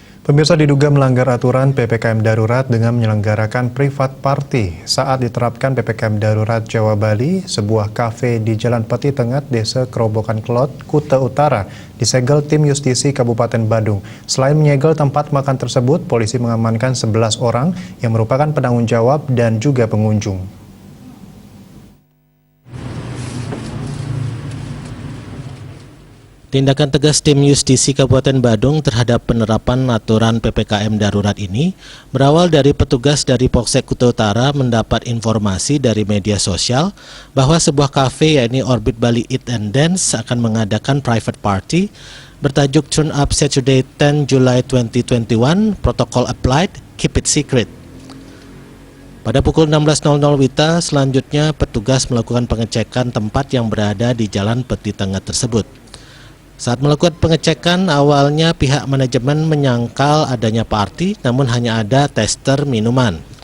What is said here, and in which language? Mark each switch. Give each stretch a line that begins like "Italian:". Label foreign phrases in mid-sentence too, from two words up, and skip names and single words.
Indonesian: Pemirsa, diduga melanggar aturan PPKM darurat dengan menyelenggarakan
English: private party.
Indonesian: Saat diterapkan PPKM darurat Jawa Bali, sebuah kafe di Jalan Peti Tengah, Desa Kerobokan Kelot, Kuta Utara, disegel tim Justisi Kabupaten Badung. Selain menyegel tempat makan tersebut, polisi mengamankan 11 orang yang merupakan penanggung jawab dan juga pengunjung. Tindakan tegas tim Justisi Kabupaten Badung terhadap penerapan aturan PPKM darurat ini berawal dari petugas dari Polsek Kuta Utara mendapat informasi dari media sosial bahwa sebuah kafe yakni Orbit Bali Eat and Dance akan mengadakan
English: private party
Indonesian: bertajuk Turn Up Saturday 10 July 2021, Protocol Applied, Keep It Secret. Pada pukul 16.00 WITA, selanjutnya petugas melakukan pengecekan tempat yang berada di Jalan Peti Tengah tersebut. Saat melakukan pengecekan, awalnya pihak manajemen menyangkal adanya party, namun hanya ada tester minuman.